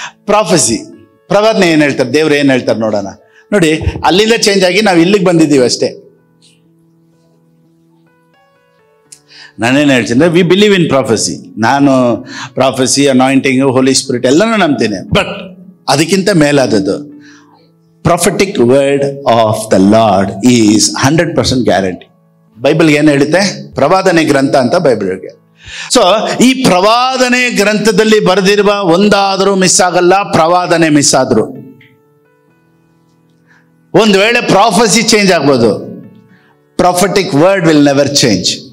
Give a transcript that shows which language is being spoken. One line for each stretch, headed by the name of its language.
Kannada: Prophecy, ಪ್ರವಾದನೆ ಏನು ಹೇಳ್ತಾರೆ, ದೇವ್ರು ಏನು ಹೇಳ್ತಾರೆ ನೋಡೋಣ. ನೋಡಿ, ಅಲ್ಲಿಂದ ಚೇಂಜ್ ಆಗಿ ನಾವು ಇಲ್ಲಿಗೆ ಬಂದಿದ್ದೀವಿ ಅಷ್ಟೇ. ನಾನೇನು ಹೇಳ್ತೀನಿ,
English: We believe in prophecy.
Kannada: ನಾನು ಪ್ರಾಫೆಸಿ, ಅನಾಯಿಂಟಿಂಗ್, ಹೋಲಿ ಸ್ಪಿರಿಟ್ ಎಲ್ಲನೂ ನಂಬ್ತೀನಿ. ಬಟ್ ಅದಕ್ಕಿಂತ ಮೇಲಾದದ್ದು
English: prophetic word of the Lord is 100% guarantee.
Kannada: ಬೈಬಲ್ಗೆ ಏನು ಹೇಳುತ್ತೆ? ಪ್ರವಾದನೆ ಗ್ರಂಥ ಅಂತ ಬೈಬಲ್ಗೆ. ಸೊ ಈ ಪ್ರವಾದನೆ ಗ್ರಂಥದಲ್ಲಿ ಬರೆದಿರುವ ಒಂದಾದರೂ ಮಿಸ್ ಆಗಲ್ಲ. ಪ್ರವಾದನೆ ಮಿಸ್ ಆದ್ರು ಒಂದು ವೇಳೆ ಪ್ರಾಫೆಸಿ ಚೇಂಜ್ ಆಗ್ಬೋದು,
English: Prophetic word will never change.